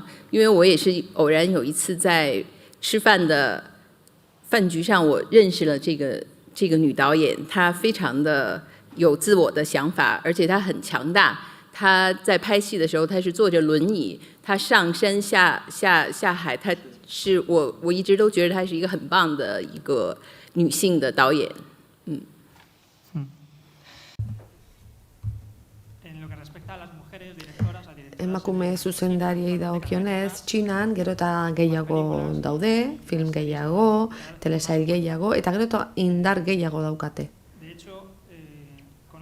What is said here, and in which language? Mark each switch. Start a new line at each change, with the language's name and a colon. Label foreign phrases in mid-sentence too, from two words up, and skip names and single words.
Chinese: 因为我也是偶然有一次在吃饭的饭局上，我认识了这个女导演，她非常的有自我的想法，而且她很强大。她在拍戏的时候，她是坐着轮椅，她上山下海，她是我一直都觉得她是一个很棒的一个女性的导演。
Basque: Emakume zuzendariei dagokionez, Txinan gero eta gehiago daude, film gehiago, telesail gehiago, eta gero eta indar gehiago daukate.